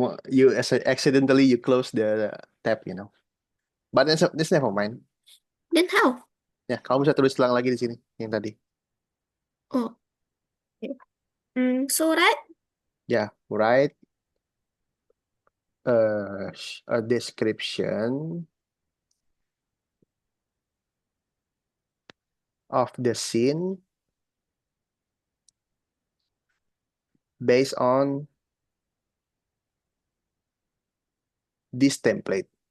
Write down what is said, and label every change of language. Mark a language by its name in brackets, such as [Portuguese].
[English] You accidentally you close the tab, you know. But this never mind. Then how? [Indonesian] Ya, kamu bisa tulis ulang lagi di sini yang tadi. [English] Oh. Okay. So right? Ya, write a description of the scene based on this template.